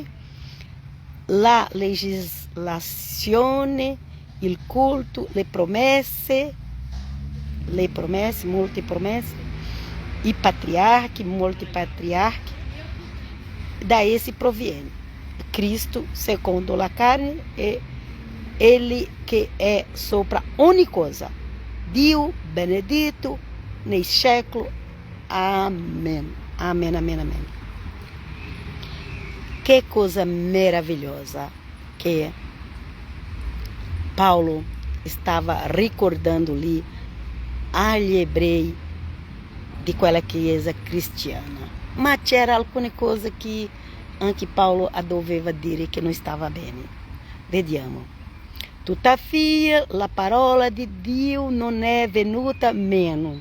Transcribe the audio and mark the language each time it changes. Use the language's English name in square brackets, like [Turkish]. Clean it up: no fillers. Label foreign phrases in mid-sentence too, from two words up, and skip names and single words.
[Italian] La legislazione, il culto, le promesse, molte promesse, i patriarchi, molti patriarchi, da essi proviene. Cristo, secondo la carne, è Ele che è sopra ogni cosa. Dio benedetto nei secoli. [Portuguese] Amen. Amen, amen, amen. Que coisa maravilhosa que Paulo estava recordando-lhe [Italian] agli ebrei di quella chiesa cristiana. Ma c'era alcune cose che anche Paulo doveva dire che non stava bene. Vediamo. Tuttavia, la parola di Dio non è venuta meno.